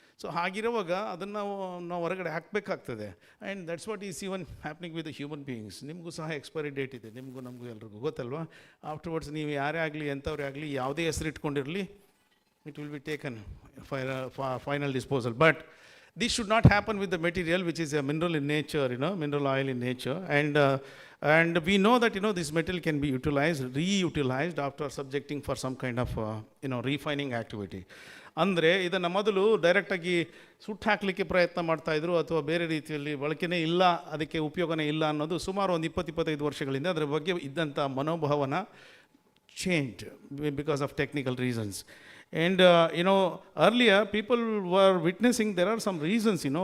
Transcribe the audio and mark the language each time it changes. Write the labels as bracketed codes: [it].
[kn] So ಹಾಗಿರುವಾಗ ಅದನ್ನು ನಾವು ಹೊರಗಡೆ ಹಾಕಬೇಕಾಗ್ತದೆ. [en] And that's what is even happening with the human beings. [kn] ನಿಮಗೂ ಸಹ ಎಕ್ಸ್ಪೈರಿ ಡೇಟ್ ಇದೆ, ನಮಗೂ ಎಲ್ರಿಗೂ ಗೊತ್ತಲ್ವಾ. ಆಫ್ಟರ್ವರ್ಡ್ಸ್ ನೀವು ಯಾರೇ ಆಗಲಿ ಎಂಥವ್ರೇ ಆಗಲಿ ಯಾವುದೇ ಹೆಸರು ಇಟ್ಕೊಂಡಿರಲಿ, [en] it will be taken for final disposal. But this should not happen with the material which is a mineral in nature, mineral oil in nature. And we know that this metal can be utilized, reutilized after subjecting for some kind of refining activity. [kn] ಅಂದರೆ ಇದನ್ನು ಮೊದಲು ಡೈರೆಕ್ಟಾಗಿ ಸುಟ್ಟು ಹಾಕಲಿಕ್ಕೆ ಪ್ರಯತ್ನ ಮಾಡ್ತಾಯಿದ್ರು, ಅಥವಾ ಬೇರೆ ರೀತಿಯಲ್ಲಿ ಬಳಕೆನೇ ಇಲ್ಲ, ಅದಕ್ಕೆ ಉಪಯೋಗನೇ ಇಲ್ಲ ಅನ್ನೋದು ಸುಮಾರು ಒಂದು 20-25 ವರ್ಷಗಳಿಂದ ಅದರ ಬಗ್ಗೆ ಇದ್ದಂಥ ಮನೋಭಾವನ [en] changed because of technical reasons. And earlier people were witnessing there are some reasons.